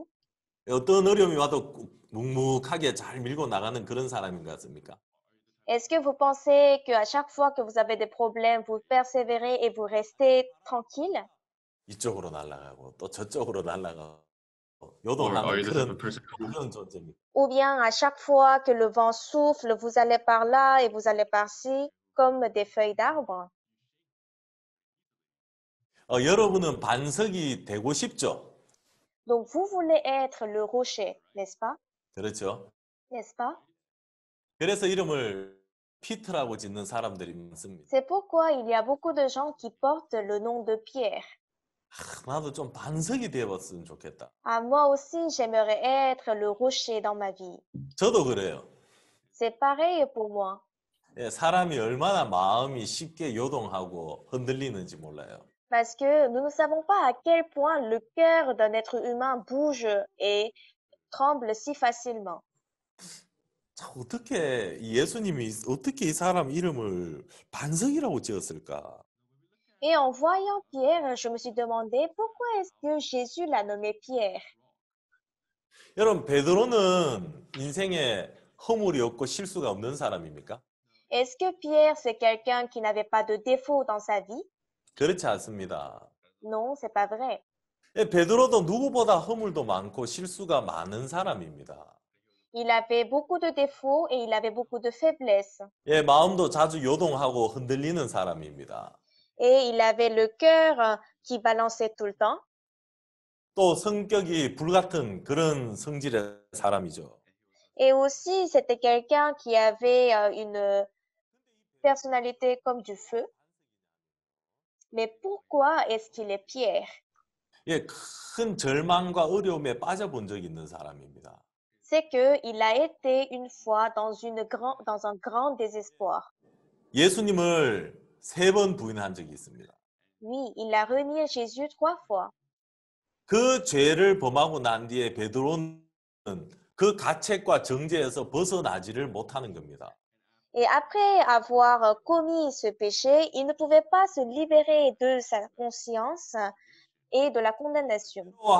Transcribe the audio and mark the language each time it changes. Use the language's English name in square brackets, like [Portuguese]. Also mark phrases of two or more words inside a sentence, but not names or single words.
[Korean] 어떤 어려움이 와도 묵묵하게 잘 밀고 나가는 그런 사람인 것 같습니까? [French] Est-ce que vous pensez qu'à chaque fois que vous avez des problèmes, vous persévérez et vous restez tranquille? [Korean] 이쪽으로 날아가고 또 저쪽으로 날아가고 [English] Or are [Korean] 요동하는 [English] you the type [Korean] 그런 [English] of person who [Korean] 그런 존재입니다. [French] Ou bien à chaque fois que le vent souffle, vous allez par là et vous allez par-ci, comme des feuilles d'arbre? [Korean] 여러분은 반석이 되고 싶죠? [French] Donc vous voulez être le rocher, n'est-ce pas? [Korean] 그렇죠? [French] N'est-ce pas? [Korean] 그래서 이름을 피트라고 짓는 사람들이 많습니다. [French] C'est pourquoi il y a beaucoup de gens qui portent le nom de Pierre. [Korean] 나도 좀 반석이 되어봤으면 좋겠다. [French] Ah, moi aussi, j'aimerais être le rocher dans ma vie. [Korean] 저도 그래요. [French] C'est pareil pour moi. [Korean] 예, 사람이 얼마나 마음이 쉽게 요동하고 흔들리는지 몰라요. [French] Parce que nous ne savons pas à quel point le cœur d'un être humain bouge et tremble si facilement. [Korean] 참, 어떻게 예수님이 어떻게 이 사람 이름을 반석이라고 지었을까? [French] Et en voyant Pierre, je me suis demandé pourquoi est-ce que Jésus l'a nommé Pierre? [Korean] 여러분, 베드로는 인생에 허물이 없고 실수가 없는 사람입니까? [French] Est-ce que Pierre, c'est quelqu'un qui n'avait pas de défaut dans sa vie? [Korean] 그렇지 않습니다. [French] Non, c'est pas vrai. [Korean] 예, 베드로도 누구보다 허물도 많고 실수가 많은 사람입니다. [French] Il avait beaucoup de défauts et il avait beaucoup de faiblesses. [Korean] 예, 마음도 자주 요동하고 흔들리는 사람입니다. [French] Et il avait le cœur qui balançait tout le temps. [Korean] 또 성격이 불같은 그런 성질의 사람이죠. [French] Et aussi, c'était quelqu'un qui avait une personnalité comme du feu. Mais pourquoi est-ce qu'il est Pierre? [Korean] 예, 큰 절망과 어려움에 빠져본 적이 있는 사람입니다. [French] C'est qu'il a été une fois dans un grand désespoir. [Korean] 예수님을 3번 부인한 적이 있습니다. [French] Oui, il a renié Jésus 3 fois. [Korean] 그 죄를 범하고 난 뒤에 베드로는 그 가책과 정죄에서 벗어나지를 못하는 겁니다. [French] Et après avoir commis ce péché, il ne pouvait pas se libérer de sa conscience et de la condamnation.